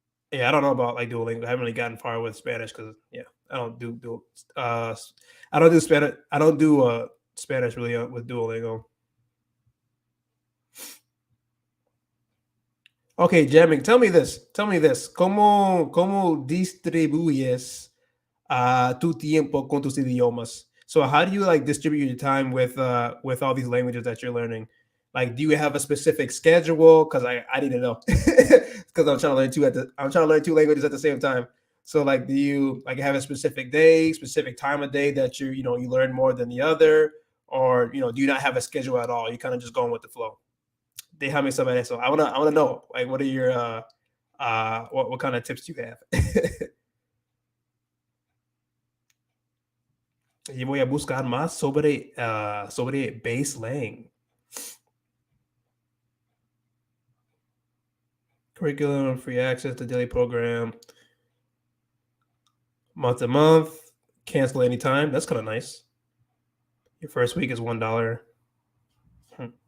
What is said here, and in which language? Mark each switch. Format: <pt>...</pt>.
<en>Yeah, I don't know about like Duolingo. I haven't really gotten far with Spanish because yeah, I don't do uh I don't do Spanish. I don't do Spanish really with Duolingo. Okay, Jamming, tell me this. Tell me this.</en> <es>¿Cómo distribuyes tu tiempo con tus idiomas?</es> <en>So how do you like distribute your time with all these languages that you're learning? Like, do you have a specific schedule? Because I need to know. Because I'm trying to learn 2 languages at the same time. So like, do you like have a specific day, specific time of day that you learn more than the other, or do you not have a schedule at all? You kind of just going with the flow.</en> <es>Déjame saber eso.</es> <en>I wanna know. Like, what are your what kind of tips do you have?</en> <es>Y voy a buscar más sobre baseline.</es> <en>Curriculum, free access to daily program, month to month, cancel anytime. That's kind of nice. Your first week is $1. Hmm.</en>